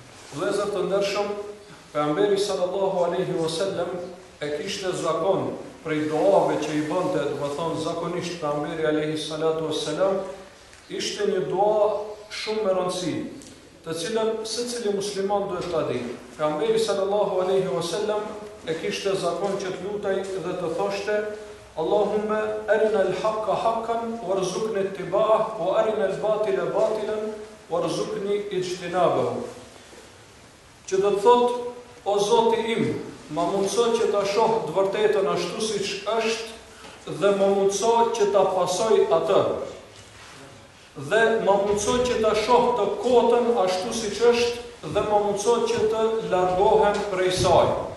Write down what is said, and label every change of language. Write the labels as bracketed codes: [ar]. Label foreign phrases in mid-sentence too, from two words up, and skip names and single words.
[sq] Vëllezër të ndershëm, pejgamberi [ar] صلى الله عليه وسلم [sq] e kishte zakon prej duave që i bënte, do të thonë zakonisht pejgamberi [ar] عليه الصلاة والسلام, [sq] ishte një dua shumë me rëndësi, të cilën secili musliman duhet ta ditë. Pejgamberi [ar] صلى الله عليه وسلم [sq] e kishte zakon që të lutej dhe të thoshte: [ar] اللهم أرنا الحق حقا وارزقنا اتباعه وأرنا الباطل باطلا وارزقني اجتنابه. [sq] Që do të thot: o Zoti im, ma mundso që ta shoh të vërtetën ashtu siç është dhe ma mundso që ta pasoj atë. Dhe ma mundso që ta shoh të kotën ashtu siç është dhe ma mundso që të largohem prej saj.